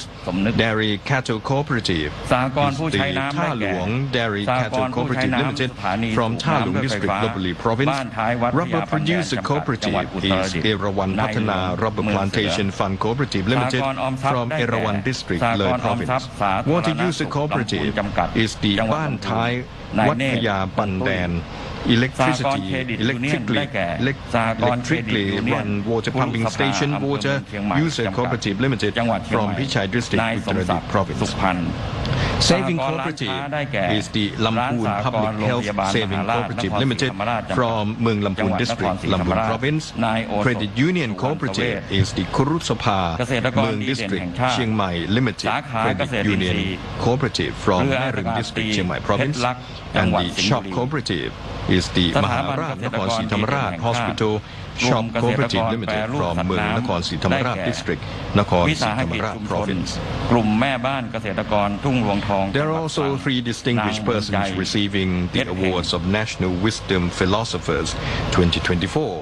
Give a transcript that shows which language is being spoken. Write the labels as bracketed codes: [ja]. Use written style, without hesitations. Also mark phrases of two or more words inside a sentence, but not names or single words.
[en] Dairy Cattle Cooperative is the Tha Luang Dairy Cattle Cooperative Limited from Tha Luang District, Lopburi Province. Rubber Producer Cooperative is Erawan Pathana Rubber Plantation Fund Cooperative Limited from Erawan District, Le Province. Water User Cooperative is the Ban Thai Wat Phaya Bandan electrically run water pumping station Water User Cooperative Limited from Pichai District, Uttarakhand Province. Saving Cooperative is the Lamphun Public Health Saving Cooperative Limited from Meung Lamphun District, Lamphun Province. Credit Union Cooperative is the Kurusapa Meung District, Chiang Mai Limited Credit Union Cooperative from Merung District, Chiang Mai Province. And the Shop Cooperative is the Maharat Nakhon Si Thammarat Hospital Shop Cooperative Limited from Meung Nakhon Si Thammarat District, Nakhon Si Thammarat Province. There are also 3 distinguished persons receiving the awards of National Wisdom Philosophers 2024.